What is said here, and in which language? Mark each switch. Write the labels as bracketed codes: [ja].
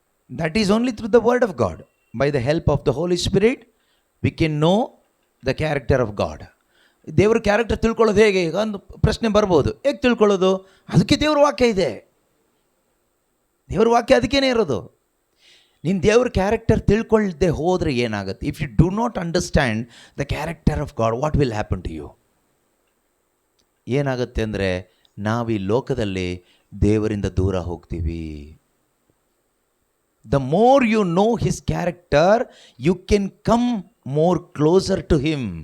[en] That is only through the word of God. By the help of the Holy Spirit, we can know the character of God. [kn] ದೇವ್ರ character ತಿಳ್ಕೊಳ್ಳೋದು ಹೇಗೆ? ಈಗ ಒಂದು ಪ್ರಶ್ನೆ ಬರ್ಬೋದು, ಹೇಗೆ ತಿಳ್ಕೊಳ್ಳೋದು? ಅದಕ್ಕೆ ದೇವ್ರ ವಾಕ್ಯ ಇದೆ. ದೇವ್ರ ವಾಕ್ಯ ಅದಕ್ಕೇನೆ ಇರೋದು. ನೀನು ದೇವ್ರ ಕ್ಯಾರೆಕ್ಟರ್ ತಿಳ್ಕೊಳ್ಳದೆ ಹೋದರೆ ಏನಾಗುತ್ತೆ? [en] If you do not understand the character of God, what will happen to you? [kn] ಏನಾಗುತ್ತೆ ಅಂದರೆ, ನಾವು ಈ ಲೋಕದಲ್ಲಿ ದೇವರಿಂದ ದೂರ ಹೋಗ್ತೀವಿ. [en] The more you know his character, you can come more closer to him.